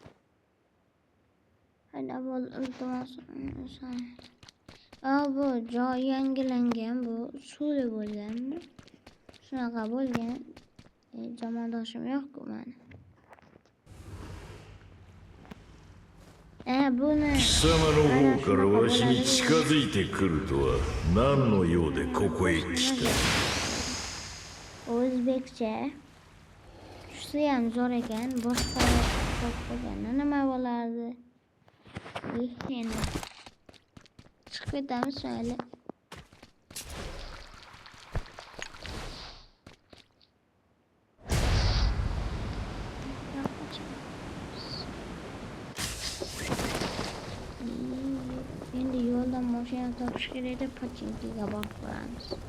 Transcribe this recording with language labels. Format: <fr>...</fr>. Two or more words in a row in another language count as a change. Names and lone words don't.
<uz>Hadi avval iltimos bu joy yangilangan, bu suvli bo'lganmi? Shunaqa bo'lgan. Jamoadoshim yo'q-ku meni. Buni</uz> <ja>貴様の方からわしに近づいてくるとは何の用でここへ来た。</ja> <uz>O'zbekcha. Tushsa ham zo'r ekan. Boshqa bo'lganda nima bo'lardi? Endi chiqib ketamiz mayli. Endi yo'ldan mashina topish kerak deb Pochinkiga borib boramiz.</uz>